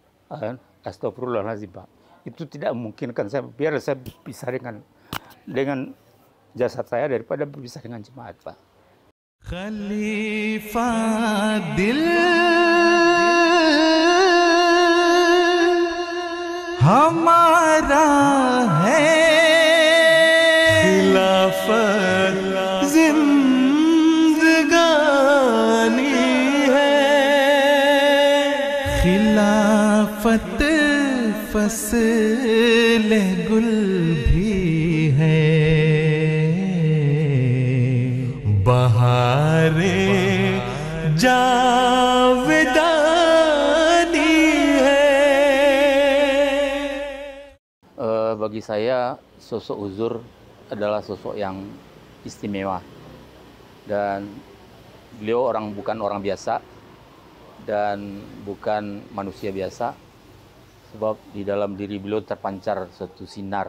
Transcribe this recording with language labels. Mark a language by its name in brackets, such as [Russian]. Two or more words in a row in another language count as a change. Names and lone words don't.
[Indonesian] Astagfirullahaladzim, Pak. Itu tidak memungkinkan saya, biar saya bisa dengan jasad saya daripada berpisah dengan jemaat, Pak. [Urdu] خلیفہ دل ہمارا ہے, خلافت زندگانی ہے، خلافت فصل گل بھی ہے، بہارِ جاودانی ہے. [Indonesian] Bagi saya, sosok Huzur adalah sosok yang istimewa. Dan beliau bukan orang biasa dan bukan manusia biasa. Sebab di dalam diri beliau terpancar suatu sinar.